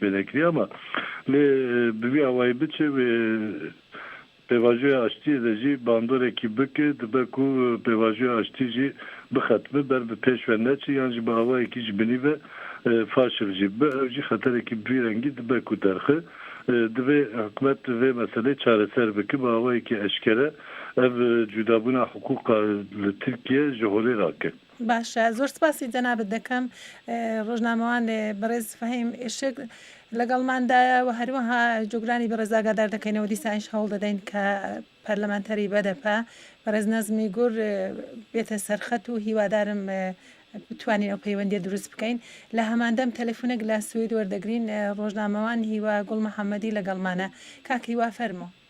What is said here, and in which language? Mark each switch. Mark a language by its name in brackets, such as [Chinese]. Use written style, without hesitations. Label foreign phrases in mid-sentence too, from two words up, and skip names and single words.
[Kurdish] pê nekiriye ama lê bi vî awayî biçe ve pêvajoya aştiyê de jî bandorekî bike dibe ku pêvajoya aştî jî bixetme ber bi pêşve neçi yan jî bi awayekî ji binî ve faşil jî bi ew jî xeterekî bi vî rengî dibe ku derxe divê hikûmet vê meselê çareser bike bi awayekî eşkere ev cudabûna hukûqa li Tirkiye ji holê rake. [Central Kurdish] باشە زۆر سپاسی جەنابەت دەکەم ڕۆژنامەوان بەڕێز فەهیم ئێشک لەگەڵماندایە و هەروەها جۆگرانی بەڕێز ئاگادار دەکەینەوە دیسانش هەوڵ دەدەین کە پەرلەمانتەری بەدەپا بەڕێز نەزمی گوڕ بێتە سەرخەت و هیوادارم بتوانین ئەو پەیوەندیە دروست بکەین لە هەماندەم تەلەفۆنێک لە سوید وەردەگرین ڕۆژنامەوان هیوا گوڵ محەممەدی لەگەڵمانە کاک هیوا فەرمۆ